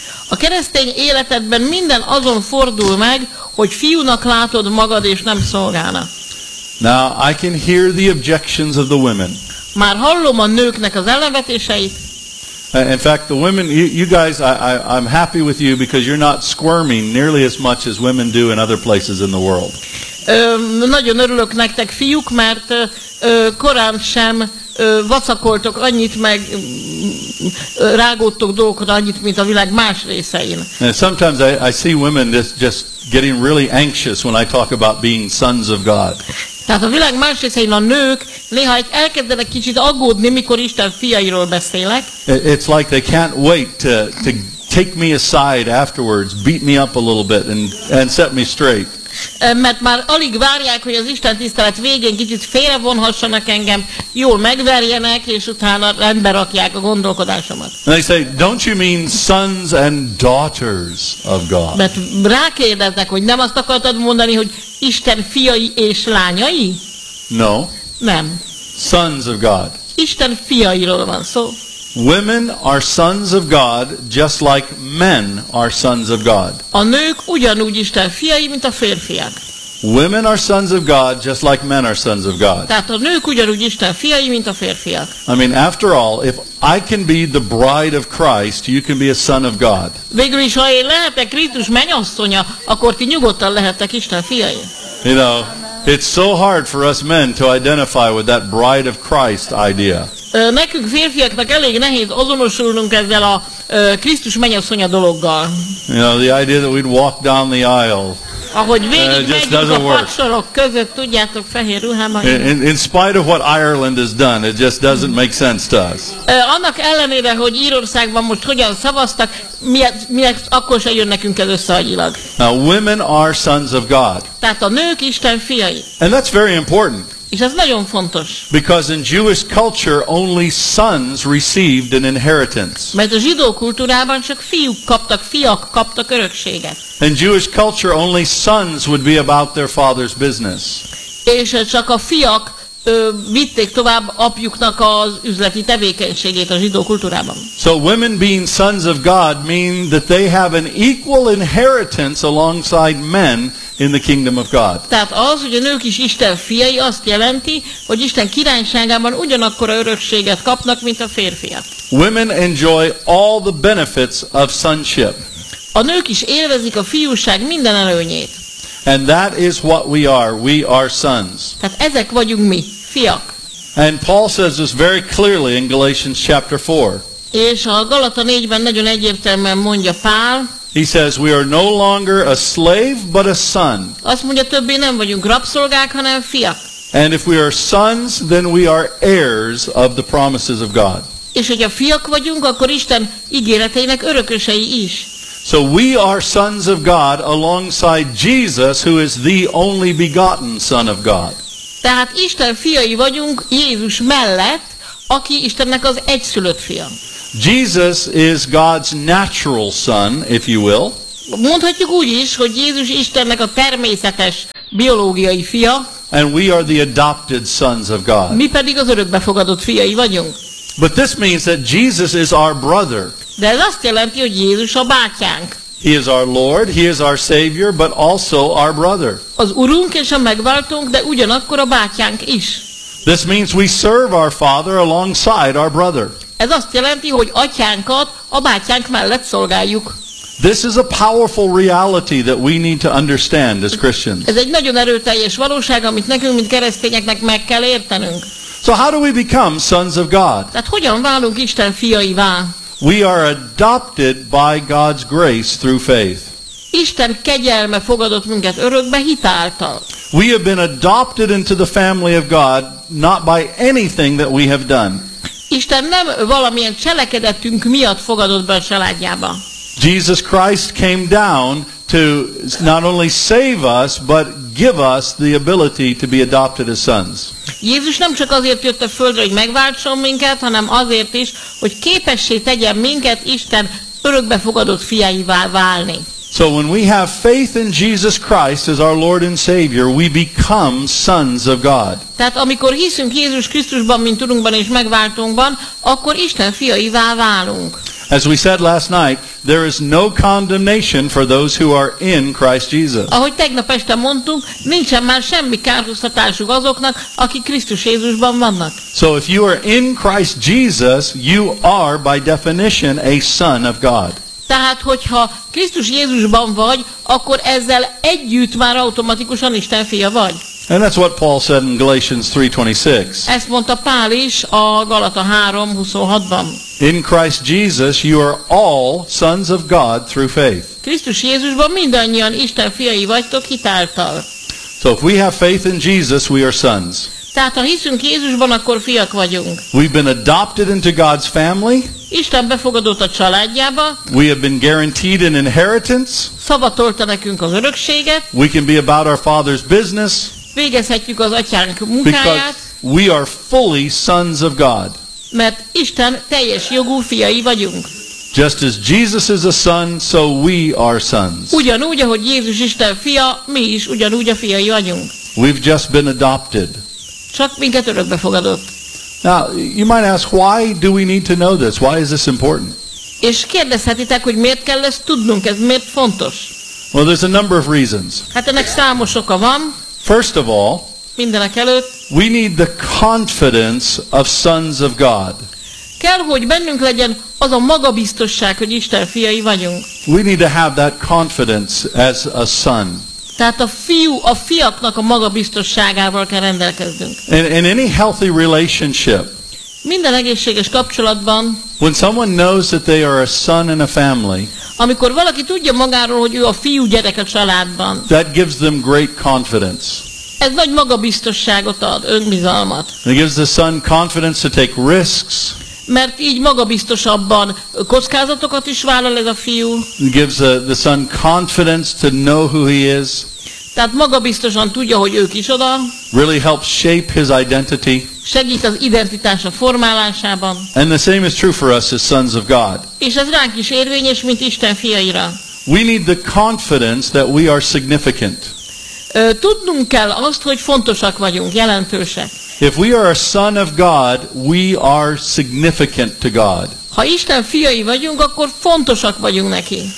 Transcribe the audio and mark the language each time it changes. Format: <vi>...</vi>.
<hu>A keresztény életedben minden azon fordul meg, hogy fiúnak látod magad és nem szolgálna.</hu> <en>Now I can hear the objections of the women.</en> <hu>Már hallom a nőknek az ellenvetéseit.</hu> <en>In fact, the women, you guys, I'm happy with you because you're not squirming nearly as much as women do in other places in the world.</en> <hu>Nagyon örülök nektek, fiúk, mert korán sem vacakoltok annyit, meg rágódtok dolgokat annyit, mint a világ más részein.</hu> <en>And sometimes I see women just getting really anxious when I talk about being sons of God.</en> <hu>Tehát a világ más részein a nők néha elkezdenek kicsit aggódni, mikor Isten fiairól beszélek.</hu> <en>It's like they can't wait to take me aside afterwards, beat me up a little bit and set me straight.</en> <hu>Mert már alig várják, hogy az Isten tisztelet végén kicsit félrevonhassanak engem, jól megverjenek, és utána rendbe rakják a gondolkodásomat.</hu> <en>And they say, don't you mean sons and daughters of God?</en> <hu>Mert rákérdeznek, hogy nem azt akartad mondani, hogy Isten fiai és lányai?</hu> <en>No.</en> <hu>Nem.</hu> <en>Sons of God.</en> <hu>Isten fiairól van szó.</hu> <en>Women are sons of God just like men are sons of God.</en> <hu>A nők ugyanúgy Isten fiai, mint a férfiak.</hu> <en>Women are sons of God just like men are sons of God.</en> <hu>Tehát a nők ugyanúgy Isten fiai, mint a férfiak.</hu> <en>I mean, after all, if I can be the bride of Christ, you can be a son of God.</en> <hu>Végül is, ha én lehetek Krisztus mennyasszonya, akkor ti nyugodtan lehettek Isten fiai.</hu> <en>You know, it's so hard for us men to identify with that bride of Christ idea.</en> <hu>Nekünk férfiaknak elég nehéz azonosulnunk ezzel a Krisztus mennyasszonya dologgal.</hu> <en>You know, the idea that we'd walk down the aisle.</en> <hu>Ahogy végigmegyünk a paksorok között, tudjátok, fehér ruhában.</hu> <en>In spite of what Ireland has done, it just doesn't make sense to us.</en> <hu>Annak ellenére, hogy Írországban most hogyan szavaztak, miért akkor se jön nekünk ez összeagyilag.</hu> <en>Now, women are sons of God.</en> <hu>Tehát a nők Isten fiai.</hu> <en>And that's very important.</en> <hu>És ez nagyon fontos.</hu> <en>Because in Jewish culture only sons received an inheritance.</en> <hu>Mert a zsidó kultúrában csak fiak kaptak örökséget.</hu> <en>In Jewish culture only sons would be about their father's business.</en> <hu>És csak a fiak vitték tovább apjuknak az üzleti tevékenységét a zsidó kultúrában.</hu> <en>So women being sons of God mean that they have an equal inheritance alongside men in the kingdom of God.</en> <hu>Tehát az, hogy a nők is Isten fiai, azt jelenti, hogy Isten királyságában ugyanakkora örökséget kapnak, mint a férfiak.</hu> <en>Women enjoy all the benefits of sonship.</en> <hu>A nők is élvezik a fiúság minden előnyét.</hu> <en>And that is what we are. We are sons.</en> <hu>Tehát ezek vagyunk mi, fiak.</hu> <en>And Paul says this very clearly in Galatians chapter 4.</en> <hu>És a Galata 4-ben nagyon egyértelműen mondja Pál.</hu> <en>He says we are no longer a slave but a son.</en> <hu>Azt mondja, többé nem vagyunk rabszolgák, hanem fiak.</hu> <en>And if we are sons, then we are heirs of the promises of God.</en> <hu>És hogyha fiak vagyunk, akkor Isten ígéreteinek örökösei is.</hu> <en>So we are sons of God alongside Jesus, who is the only begotten Son of God.</en> <hu>Tehát Isten fiai vagyunk Jézus mellett, aki Istennek az egyszülött fia.</hu> <en>Jesus is God's natural son, if you will.</en> <hu>Mondhatjuk úgy is, hogy Jézus Istennek a természetes biológiai fia.</hu> <en>And we are the adopted sons of God.</en> <hu>Mi pedig az örökbefogadott fiai vagyunk.</hu> <en>But this means that Jesus is our brother.</en> <hu>De ez azt jelenti, hogy Jézus a bátyánk.</hu> <en>He is our Lord, he is our Savior, but also our brother.</en> <hu>Az Urunk és a megváltónk, de ugyanakkor a bátyánk is.</hu> <en>This means we serve our father alongside our brother.</en> <hu>Ez azt jelenti, hogy atyánkat a bátyánk mellett szolgáljuk.</hu> <en>This is a powerful reality that we need to understand as Christians.</en> <hu>Ez egy nagyon erőteljes valóság, amit nekünk, mint keresztényeknek meg kell értenünk.</hu> <en>So how do we become sons of God?</en> <hu>Tehát hogyan válunk Isten fiaivá?</hu> <en>We are adopted by God's grace through faith.</en> <hu>Isten kegyelme fogadott minket örökbe hitáltal.</hu> <en>We have been adopted into the family of God not by anything that we have done.</en> <hu>Isten nem valamilyen cselekedetünk miatt fogadott be a családjába.</hu> <en>Jesus Christ came down to not only save us, but give us the ability to be adopted as sons.</en> <hu>Jézus nem csak azért jött a földre, hogy megváltson minket, hanem azért is, hogy képessé tegyen minket Isten örökbefogadott fiaivá válni.</hu> <en>So when we have faith in Jesus Christ as our Lord and Savior, we become sons of God.</en> <hu>Tehát amikor hiszünk Jézus Krisztusban, mint Urunkban és megváltónkban, akkor Isten fiaivá válunk.</hu> <en>As we said last night, there is no condemnation for those who are in Christ Jesus.</en> <hu>Ahogy tegnap este mondtunk, nincsen már semmi kárhoztatásuk azoknak, akik Krisztus Jézusban vannak.</hu> <en>So if you are in Christ Jesus, you are by definition a son of God.</en> <hu>Tehát, hogyha Krisztus Jézusban vagy, akkor ezzel együtt már automatikusan Isten fia vagy.</hu> <en>And that's what Paul said in Galatians 3:26.</en> <hu>Ezt mondta Pál is a Galata 3:26-ban.</hu> <en>In Christ Jesus you are all sons of God through faith.</en> <hu>Krisztus Jézusban mindannyian Isten fiai vagytok hitáltal.</hu> <en>So if we have faith in Jesus, we are sons.</en> <hu>Tehát ha hiszünk Jézusban, akkor fiak vagyunk.</hu> <en>We've been adopted into God's family.</en> <hu>Isten befogadott a családjába.</hu> <en>We have been guaranteed an inheritance.</en> <hu>Szavatolta nekünk az örökséget.</hu> <en>We can be about our father's business.</en> <hu>Végezhetjük az atyánk munkáját.</hu> <en>Because we are fully sons of God.</en> <hu>Mert Isten teljes jogú fiai vagyunk.</hu> <en>Just as Jesus is a son, so we are sons.</en> <hu>Ugyanúgy, ahogy Jézus Isten fia, mi is ugyanúgy a fiai vagyunk.</hu> <en>We've just been adopted.</en> <hu>Csak minket örökbefogadott.</hu> <en>Now, you might ask, why do we need to know this? Why is this important?</en> <hu>És kérdezhetitek, hogy miért kell ezt tudnunk, ez miért fontos?</hu> <en>Well, there's a number of reasons.</en> <hu>Hát ennek számos oka van.</hu> <en>First of all,</en> <hu>mindenek előtt,</hu> <en>we need the confidence of sons of God.</en> <hu>Kell, hogy bennünk legyen az a magabiztosság, hogy Isten fiai vagyunk.</hu> <en>We need to have that confidence as a son.</en> <hu>Tehát a fiú, a fiaknak a magabiztosságával kell rendelkeznünk.</hu> <en>In any healthy relationship,</en> <hu>minden egészséges kapcsolatban,</hu> <en>when someone knows that they are a son in a family,</en> <hu>amikor valaki tudja magáról, hogy ő a fiú gyerek a családban,</hu> <en>that gives them great confidence.</en> <hu>Ez nagy magabiztosságot ad, önbizalmat.</hu> <en>It gives the son confidence to take risks.</en> <hu>Mert így magabiztosabban kockázatokat is vállal ez a fiú.</hu> <en>Gives the son confidence to know who he is.</en> <hu>Tehát magabiztosan tudja, hogy ő kisoda.</hu> <en>Really helps shape his identity.</en> <hu>Segít az identitása formálásában.</hu> <en>And the same is true for us as sons of God.</en> <hu>És ez ránk is érvényes, mint Isten fiaira.</hu> <en>We need the confidence that we are significant.</en> <hu>Tudnunk kell azt, hogy fontosak vagyunk, jelentősek.</hu> <en>If we are a son of God, we are significant to God.</en> <hu>Ha Isten fiai vagyunk, akkor fontosak vagyunk neki.</hu>